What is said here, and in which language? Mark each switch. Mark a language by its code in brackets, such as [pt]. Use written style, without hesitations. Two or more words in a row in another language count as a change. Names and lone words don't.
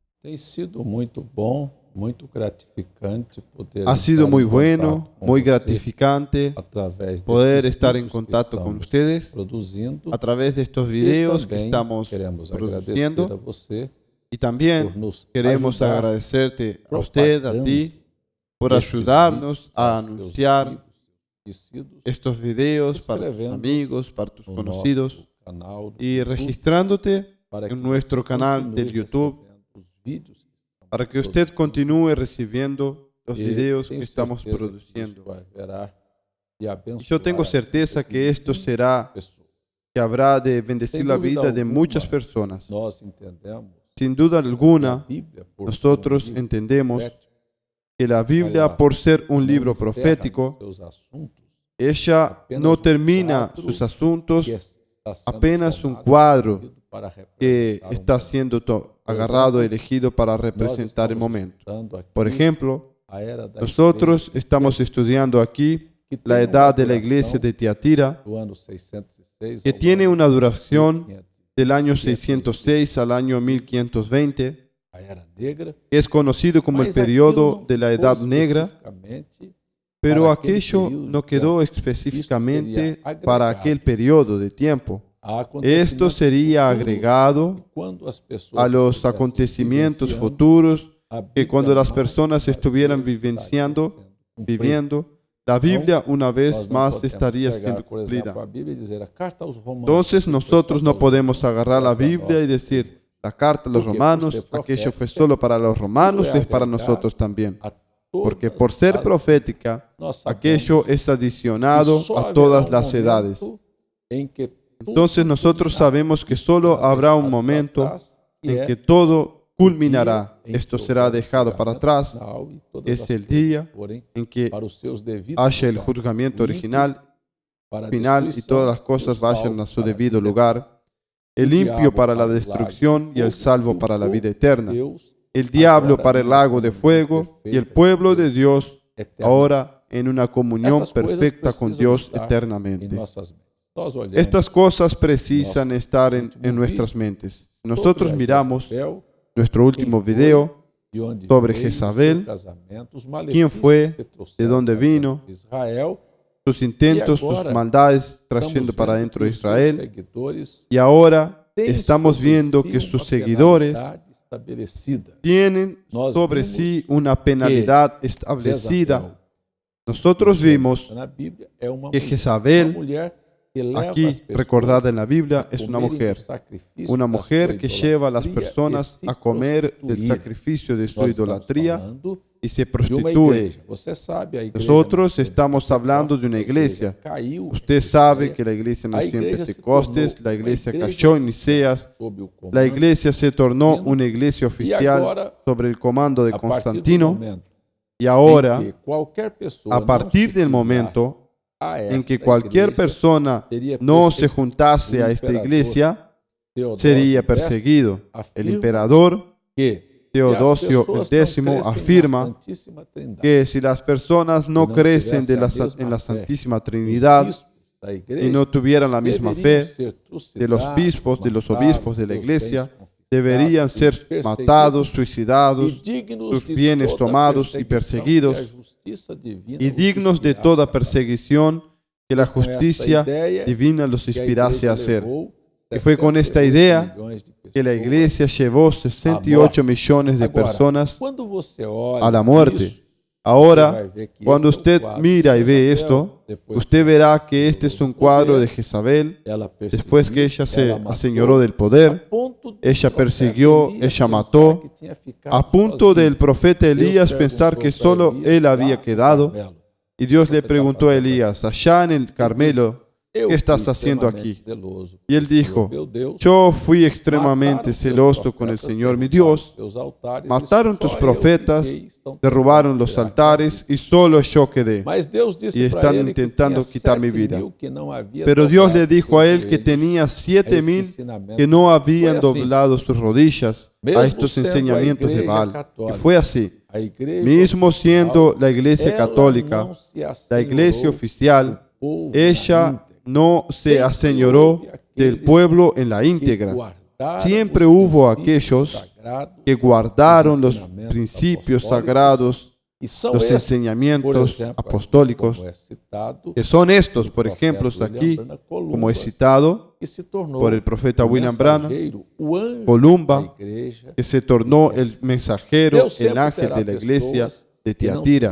[pt] Tem sido muito bom, muito gratificante poder [es] Ha sido [pt] estar [es] muy [pt] em [es] bueno, [pt] contato com [es] muy [pt] você [es] gratificante [pt] através [es] poder [pt] destes [es] estar en [pt] vídeos que [es] contacto con [pt] estamos [es] ustedes [pt] produzindo [es] a través de estos [pt] e [es] videos que [pt] também [es] estamos [pt] queremos agradecer a [es] produciendo. [pt] você [es] Y [pt] por [es] también [pt] nos [es] queremos [pt] ajudar [es] agradecerte a usted, a [pt] propagando [es] ti, por [pt] estes [es] ayudarnos [pt] vídeos para [es] a [pt] os seus [es] anunciar [pt] amigos, seus conhecidos, [es] estos videos para tus [pt] escrevendo [es] amigos, para tus [pt] no [es] conocidos [pt] nosso canal do [es] y [pt] YouTube [es] registrándote [pt] para que [es] en [pt] você [es] nuestro canal del [pt] continue [es] YouTube [pt] recebendo os vídeos que [es] para [pt] estamos [es] que usted [pt] produzindo. [es] continúe recibiendo los [pt] E [es] videos que [pt] tenho [es] estamos [pt] certeza que [es] produciendo. [pt] isso haverá de [es] Y [pt] abençoar [es] yo tengo [pt] a [es] certeza [pt] vida [es] que [pt] de [es] esto [pt] muitas [es] será [pt] pessoas. [es] que habrá de [pt] Sem [es] bendecir la [pt] dúvida [es] vida de muchas [pt] alguma, [es] personas. [pt] nós entendemos [es] Sin duda [pt] que a [es] alguna, [pt] Bíblia, por ser [es] nosotros [pt] livro [es] entendemos [pt] profético, [es] que la Biblia, [pt] ela [es] por ser un [pt] não [es] libro [pt] encerra nos [es] profético, [pt] seus assuntos [es] ella [pt] apenas [es] no termina [pt] quadro [es] sus asuntos, [pt] que está sendo [es] apenas un [pt] tomado e [es] cuadro [pt] escolhido para [es] que [pt] representar [es] está [pt] momento. [es] siendo [pt] Por [es] agarrado, [pt] exemplo, [es] elegido para [pt] nós [es] representar el [pt] estamos [es] momento. [pt] estudando aqui [es] Por ejemplo, [pt] a era da [es] nosotros [pt] igreja de [es] estamos [pt] Tiatira, [es] estudiando aquí [pt] que [es] la [pt] tem uma [es] edad de la iglesia [pt] duração [es] de Tiatira, [pt] do ano 606 [es] que [pt] ao [es] tiene [pt] ano [es] una duración [pt] 1500. [es] del año 606 al año 1520, [pt] A era negra, [es] que es conocido como el [pt] mas aquilo [es] periodo [pt] não [es] de la [pt] foi [es] Edad Negra, [pt] especificamente [es] pero [pt] para aquele [es] aquello [pt] período [es] no [pt] de [es] quedó [pt] tempo. [es] específicamente [pt] Isto seria [es] para [pt] agregado [es] aquel periodo de tiempo. [pt] a [es] Esto [pt] acontecimentos [es] sería [pt] futuros, [es] agregado [pt] e quando as pessoas [es] a los [pt] estivessem [es] acontecimientos [pt] vivenciando, [es] futuros, [pt] a [es] que [pt] Bíblia [es] cuando las [pt] mais [es] personas [pt] uma [es] estuvieran [pt] vez estaria [es] vivenciando, [pt] sendo cumprida. [es] viviendo, la Biblia una [pt] Nós [es] vez [pt] não [es] más [pt] podemos [es] estaría [pt] pegar, [es] siendo [pt] por [es] cumplida. [pt] exemplo, a Bíblia e dizer a carta aos Romanos. [es] Entonces [pt] aquilo foi só [es] nosotros [pt] para [es] no [pt] os [es] podemos [pt] romanos, [es] agarrar la [pt] era para [es] Biblia [pt] nós [es] y [pt] também. [es] decir, la carta a los [pt] Porque por [es] romanos, [pt] ser [es] aquello fue [pt] profética, [es] solo para los [pt] aquilo [es] romanos, [pt] é [es] es para [pt] agregado [es] nosotros también. [pt] a [es] Porque [pt] todas [es] por ser [pt] as [es] profética, [pt] nós [es] aquello [pt] sabemos [es] es [pt] que [es] adicionado [pt] só [es] a [pt] haverá [es] todas [pt] um [es] las edades. [pt] momento em que tudo [es] Entonces nosotros [pt] culminará. [es] sabemos que [pt] Isso [es] solo [pt] será [es] habrá un [pt] deixado para [es] momento [pt] trás, que [es] en [pt] é [es] que todo [pt] o dia [es] culminará. [pt] em [es] Esto [pt] que [es] será [pt] houver o [es] dejado para [pt] julgamento [es] atrás. [pt] final e todas [es] Es [pt] as [es] el [pt] coisas [es] día [pt] forem [es] en que [pt] para os seus devidos [es] haya el [pt] lugares. [es] juzgamiento [pt] O ímpio [es] original, [pt] para a [es] final, y [pt] destruição [es] todas las [pt] e o [es] cosas vayan [pt] salvo [es] a su [pt] para a [es] debido [pt] vida [es] lugar. El [pt] o [es] limpio [pt] diabo [es] para la [pt] para o lago [es] destrucción [pt] de [es] y el [pt] fogo, [es] salvo [pt] e o [es] para la vida [pt] povo de [es] eterna. [pt] Deus [es] El diablo [pt] agora [es] para [pt] em [es] el [pt] uma [es] lago de [pt] comunhão [es] fuego y el [pt] perfeita com [es] pueblo de [pt] Deus [es] Dios [pt] eternamente. [es] ahora en una comunión [pt] Essas coisas [es] perfecta con [pt] precisam [es] Dios [pt] estar em [es] eternamente. [pt] nossas mentes. Nós olhamos [es] Estas cosas precisan [pt] nosso [es] estar [pt] último [es] en nuestras [pt] vídeo [es] mentes. [pt] sobre [es] Nosotros [pt] a [es] miramos [pt] Jezabel, [es] nuestro [pt] quem [es] último [pt] foi [es] video [pt] e onde [es] sobre [pt] veio o seu [es] Jezabel, [pt] casamento, os [es] quién [pt] malefícios [es] fue, [pt] que [es] de [pt] trouxeram [es] dónde [pt] para dentro [es] vino, [pt] de Israel. [es] sus [pt] E [es] intentos, sus [pt] agora [es] maldades trayendo [pt] estamos [es] para [pt] vendo [es] dentro [pt] que [es] de [pt] os seus [es] Israel. [pt] seguidores [es] Y ahora [pt] têm [es] estamos [pt] sobre [es] viendo [pt] si [es] que [pt] uma [es] sus seguidores [pt] penalidade estabelecida. [es] tienen [pt] Nós [es] sobre [pt] vimos [es] sí una penalidad establecida. [pt] Jezabel, [es] Nosotros vimos [pt] na Bíblia, é uma [es] que [pt] mulher, [es] Jezabel, [pt] uma mulher que leva as [es] aquí [pt] pessoas [es] recordada en la Biblia, [pt] a [es] es una [pt] comerem [es] mujer. [pt] do sacrifício [es] Una [pt] da [es] mujer [pt] sua [es] que lleva a las [pt] idolatria [es] personas [pt] e se [es] a comer del [pt] prostituir. [es] sacrificio de su [pt] Nós estamos [es] idolatría [pt] falando [es] y se [pt] de uma [es] prostituye. [pt] igreja. Você sabe, a igreja [es] Nosotros [pt] nasceu em [es] estamos hablando de [pt] Pentecostes, [es] una [pt] a igreja [es] iglesia. [pt] caiu [es] Usted [pt] em [es] sabe [pt] Nicéia, [es] que la iglesia [pt] a [es] nació en [pt] igreja se [es] Pentecostes, [pt] tornou [es] la [pt] uma [es] iglesia [pt] igreja [es] cayó en [pt] oficial [es] Niceas, [pt] sob o comando [es] la iglesia se tornó [pt] divino, [es] una iglesia [pt] e [es] oficial [pt] agora, [es] sobre el comando de [pt] a partir do [es] Constantino. [pt] momento [es] Y [pt] em [es] ahora, [pt] que qualquer pessoa [es] a [pt] não [es] partir [pt] se [es] del [pt] filiasse [es] momento [pt] a [es] en que [pt] esta [es] cualquier [pt] igreja, [es] persona [pt] sería [es] no se [pt] perseguido. [es] juntase [pt] O [es] a esta [pt] imperador [es] iglesia, [pt] Teodósio [es] sería [pt] X [es] perseguido. El [pt] afirma [es] emperador [pt] que [es] Teodosio [pt] as pessoas [es] X [pt] não crescem [es] afirma [pt] na Santíssima Trindade, [es] que si las personas no [pt] no [es] crecen [pt] tivessem a [es] en [pt] mesma [es] la [pt] fé [es] Santísima [pt] os [es] Trinidad [pt] bispos da igreja [es] y no tuvieran la misma [pt] deveriam [es] fe [pt] ser [es] de los [pt] trucidados, [es] bispos, de los [pt] matados, [es] obispos de la [pt] seus [es] iglesia, [pt] bens confiscados [es] deberían [pt] e [es] ser [pt] perseguidos [es] matados, [pt] e [es] suicidados, [pt] dignos [es] sus [pt] de [es] bienes [pt] toda [es] tomados y [pt] perseguição [es] perseguidos, [pt] que a justiça divina [es] y [pt] os [es] dignos de [pt] inspirasse [es] toda [pt] a fazer. [es] perseguición que la [pt] Com esta [es] justicia [pt] ideia [es] divina los [pt] que a [es] inspirase [pt] igreja [es] a hacer. [pt] levou [es] Y fue con esta [pt] 68 [es] idea [pt] milhões de [es] que la [pt] pessoas [es] iglesia llevó 68 millones de [pt] Agora, [es] personas [pt] quando você olha [es] a la muerte. [pt] isso, [es] Ahora, [pt] você vai ver que [es] cuando [pt] este é um [es] usted [pt] quadro [es] mira y [pt] de [es] ve [pt] Jezabel, [es] esto, [pt] depois [es] usted [pt] que [es] verá [pt] ela [es] que este [pt] se [es] es un [pt] tornou [es] cuadro de [pt] poder, [es] Jezabel. [pt] ela perseguiu, [es] Después que ella se [pt] ela matou, [es] aseñoró del [pt] a [es] poder, [pt] ponto do [es] ella [pt] profeta [es] persiguió, [pt] Elias [es] ella [pt] pensar [es] mató, [pt] que tinha ficado [es] a punto [pt] sozinho. [es] del profeta [pt] Deus [es] Elías pensar [pt] perguntou [es] que [pt] para [es] solo [pt] Elias, [es] él [pt] lá [es] había [pt] no [es] quedado. [pt] Carmelo, [es] Y Dios [pt] "Você [es] le [pt] está [es] preguntó a [pt] fazendo aqui?" [es] Elías, allá en el Carmelo, [pt] Eu [es] ¿qué estás [pt] fui [es] haciendo [pt] extremamente [es] aquí? [pt] zeloso [es] Y él [pt] pelo Senhor [es] dijo, [pt] meu Deus, [es] yo fui [pt] mataram [es] extremadamente [pt] seus [es] celoso con el [pt] profetas, [es] Señor mi [pt] derrubaram [es] Dios, [pt] seus altares, e [es] mataron [pt] só [es] tus [pt] eu [es] profetas, [pt] fiquei, estão [es] derrubaron [pt] tentando [es] los [pt] tirar minha [es] altares [pt] vida. [es] y solo yo quedé. [pt] Mas Deus disse [es] Y [pt] para [es] están [pt] ele que [es] intentando [pt] tinha [es] quitar mi [pt] 7 [es] vida. [pt] mil que não havia [es] Pero Dios le [pt] dobrado [es] dijo a [pt] seus [es] él que [pt] joelhos [es] tenía [pt] a [es] 7,000 [pt] este ensinamento. [es] que no habían [pt] Foi assim. [es] doblado sus rodillas [pt] Mesmo [es] a estos [pt] sendo a [es] enseñamientos de [pt] igreja [es] Baal. Y [pt] católica, [es] fue así. [pt] A igreja [es] Mismo siendo [pt] oficial, [es] la iglesia [pt] ela [es] católica, [pt] não se [es] la iglesia [pt] assenhorou [es] oficial, [pt] do povo na [es] ella [pt] íntegra. [es] no se [pt] Sempre [es] aseñoró [pt] houve [es] del [pt] aqueles [es] pueblo en la [pt] que [es] íntegra. siempre hubo aquellos que guardaron los principios sagrados, los enseñamientos apostólicos, que son estos, por ejemplo, aquí, como he citado, por el profeta William Branham, Columba, que se tornó el mensajero, el ángel de la iglesia de Tiatira.